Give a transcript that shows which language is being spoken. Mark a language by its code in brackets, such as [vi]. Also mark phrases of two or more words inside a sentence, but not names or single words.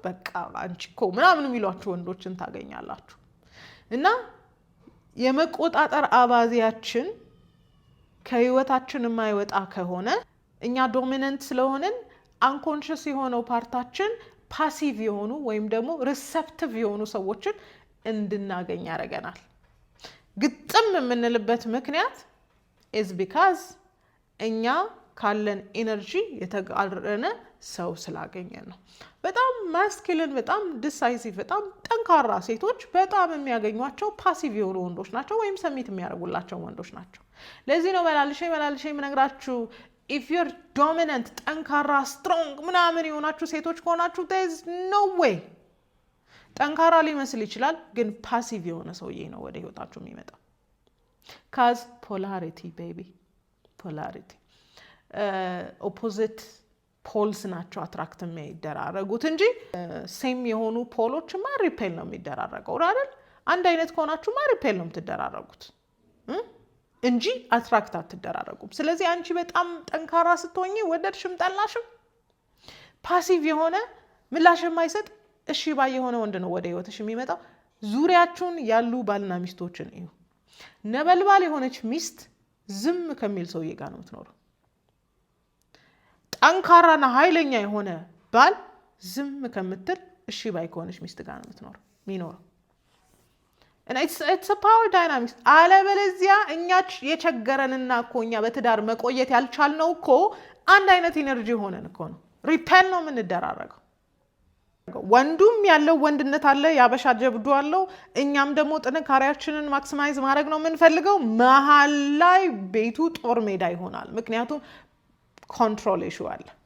[am] በቃ አንቺ እኮ ምናምን የሚሏችሁ ወንዶችን ታገኛላችሁ እና የመቆጣጠር አባዜያችን ከህይወታችን የማይወጣ ከሆነ እኛ ዶሚናንት ስለሆነን አንኮንሽስ የሆነው ፓርታችን ፓሲቭ የሆኑ ወይም ደግሞ ሪሴፕቲቭ የሆኑ ሰዎችን እንድናገኝ ያደርገናል ግጥም የምንልበት ምክንያት [en] is because [am] እኛ ካለን ኢነርጂ የተጋረነ ሰው ስላገኘን ነው በጣም ማስኩሊን በጣም ዲሳይሲቭ በጣም ጠንካራ ሴቶች በጣም የሚያገኟቸው ፓሲቭ የሆኑ ወንዶች ናቸው ወይም ሰሚት የሚያደርጉላቸው ወንዶች ናቸው ለዚህ ነው መላልሼ ምነግራችሁ [en] if you're dominant [am] ጠንካራ strong ምናምን የሆናችሁ ሴቶች ከሆናችሁ [en] there is no way [am] ጠንካራ ሊመስል ይችላል ግን ፓሲቭ የሆነ ሰውዬ ነው ወደ ህይወታችሁ የሚመጣው [en] cause polarity baby polarity opposite poles [am] ናቸው አትራክት የሚደራረጉት እንጂ ሴም የሆኑ ፖሎችማ ሪፔል ነው የሚደራረገው አይደል አንድ አይነት ከሆናችሁማ ሪፔል ነው የምትደራረጉት እንጂ አትራክት አትደራረጉም ስለዚህ አንቺ በጣም ጠንካራ ስትሆኚ ወደድሽም ጠላሽም ፓሲቭ የሆነ ምላሽ የማይሰጥ እሺ ባይ የሆነ ወንድ ነው ወደ ህይወትሽ የሚመጣው ዙሪያችሁን ያሉ ባልና ሚስቶችን እዩ ነበልባል የሆነች ሚስት ዝም ከሚል ሰውዬ ጋር ነው የምትኖረው ጠንካራና ኃይለኛ የሆነ ባል ዝም ከምትል እሺ ባይ ከሆነች ሚስት ጋር ነው የሚኖረው and [en] it's a power dynamics [am] አለበለዚያ እኛ የቸገረንና እኛ በትዳር መቆየት ያልቻልነው እኮ አንድ አይነት ኢነርጂ ሆነን እኮ ነው ሪፔል ነው የምንደራረገው ወንዱም ያለው ወንድነት አለ ያበሻ ጀብዱ አለው እኛም ደግሞ ጥንካሬያችንን ማክሲማይዝ ማድረግ ነው የምንፈልገው መሃል ላይ ቤቱ ጦር ሜዳ ይሆናል ምክንያቱም [en] control issue [am] አለ